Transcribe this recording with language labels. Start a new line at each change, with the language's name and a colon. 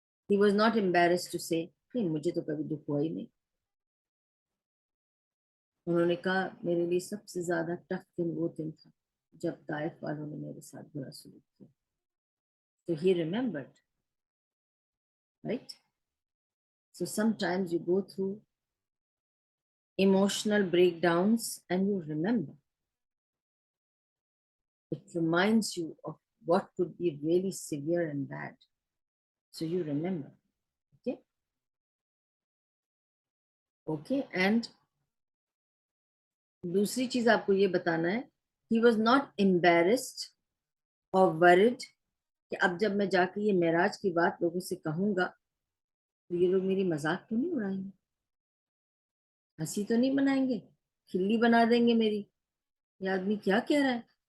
English: He was not embarrassed to say
Urdu: نہیں مجھے تو کبھی دکھ ہوا ہی نہیں. انہوں نے کہا میرے لیے سب سے زیادہ ٹف دن وہ دن تھا جب طائف والوں نے میرے ساتھ برا سلوک کیا.
English: So he remembered, right? So sometimes you go through emotional breakdowns and you remember. It reminds you of what could be really severe and bad. So you remember. Okay? Okay, and
Urdu: دوسری چیز آپ کو یہ بتانا ہے,
English: he was not embarrassed or worried
Urdu: کہ اب جب میں جا کے یہ معراج کی بات لوگوں سے کہوں گا تو یہ لوگ میری مذاق تو نہیں اڑائیں گے, ہنسی تو نہیں بنائیں گے, کھلی بنا دیں گے میری, یہ آدمی کیا کہہ رہا ہے.